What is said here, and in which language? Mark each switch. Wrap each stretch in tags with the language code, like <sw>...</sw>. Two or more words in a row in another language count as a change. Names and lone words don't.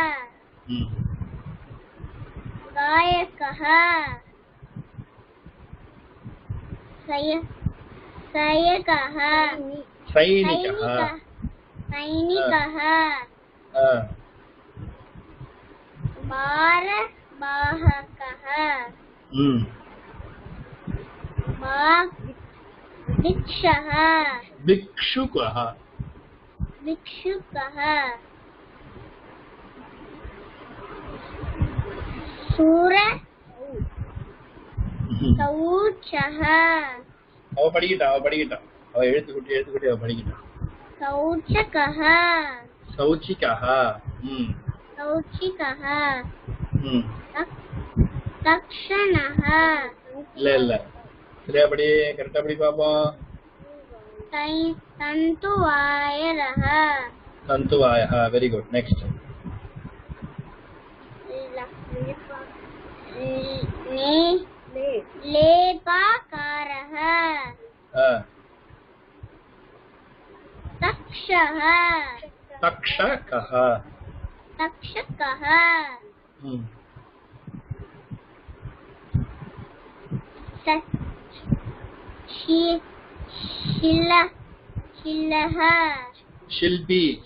<sa>गायकः सैनिकः भारवाहकः भिक्षुकः சௌச்சः</sa> <ta>அவ படிக்கிட்டா அவ எழுத்துக்குட்டி அவ படிக்கிட்டா சௌச்சிகः</ta> <sa>தக்ஷணः</sa> <ta>இல்ல சரியா படி கரெக்டா படி பாப்போம் तन्तुवायः</ta> <en>very good next</en> <sa>लेपाकारः तक्षकः शिल्पी</sa>